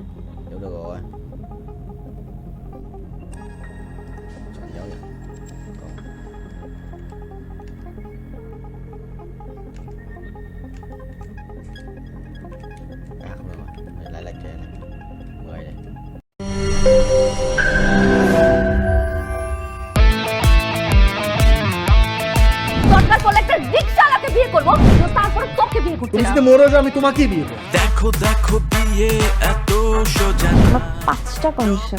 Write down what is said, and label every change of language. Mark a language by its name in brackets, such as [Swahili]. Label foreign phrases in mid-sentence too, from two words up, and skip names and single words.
[Vietnamese] Nếu được rồi. Chọn dấu vậy. Không được rồi. Lại lệch thế này. 10 đây. [Bangla] দরকার পড়লে একটা রিকশাওয়ালাকে বিয়ে করবো, তারপরে তোকে বিয়ে করতে তুমি যদি মরে যাও আমি তোমাকেই বিয়ে করব। দেখো বিয়ে এত সোজা না। 5টা কন্ডিশন।